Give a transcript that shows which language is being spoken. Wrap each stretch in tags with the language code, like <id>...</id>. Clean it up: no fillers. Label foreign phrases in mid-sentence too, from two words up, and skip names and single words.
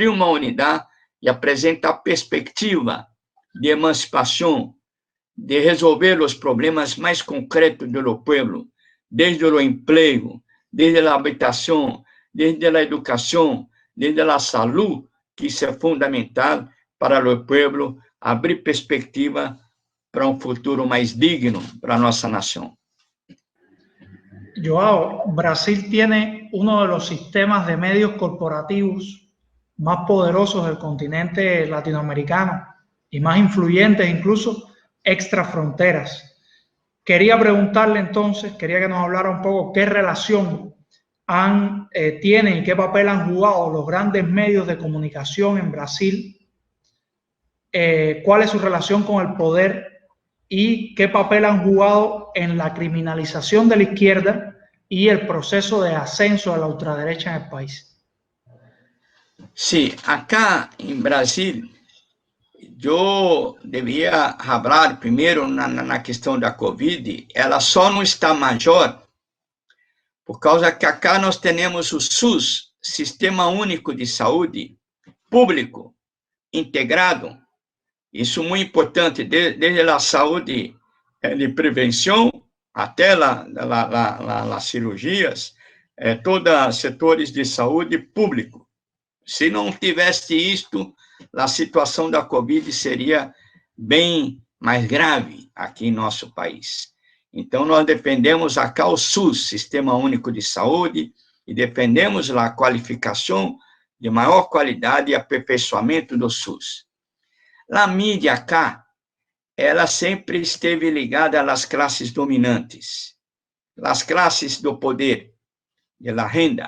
<pt>uma unidade e apresentar perspectiva de emancipação, de resolver os problemas mais concretos do povo, desde o emprego, desde a habitação, desde a educação, desde a saúde, que isso é fundamental para o povo abrir perspectiva para um futuro mais digno para a nossa nação.</pt> <es>Joao, Brasil tiene uno de los sistemas de medios corporativos más poderosos del continente latinoamericano y más influyentes incluso extra fronteras. Quería preguntarle entonces, quería que nos hablara un poco qué relación tienen y qué papel han jugado los grandes medios de comunicación en Brasil, cuál es su relación con el poder y qué papel han jugado en la criminalización de la izquierda y el proceso de ascenso de la ultraderecha en el país. Sí, acá en Brasil,</es> <pt>eu devia falar primeiro na questão da Covid, ela só não está maior por causa que acá nós temos o SUS, Sistema Único de Saúde, público, integrado. Isso é muito importante, desde a saúde de prevenção até as cirurgias, todos setores de saúde público. Se não tivesse isto, a situação da Covid seria bem mais grave aqui em nosso país. Então, nós defendemos acá o SUS, Sistema Único de Saúde, e defendemos a qualificação de maior qualidade e aperfeiçoamento do SUS. A mídia acá, ela sempre esteve ligada às classes dominantes, às classes do poder, da renda.</pt>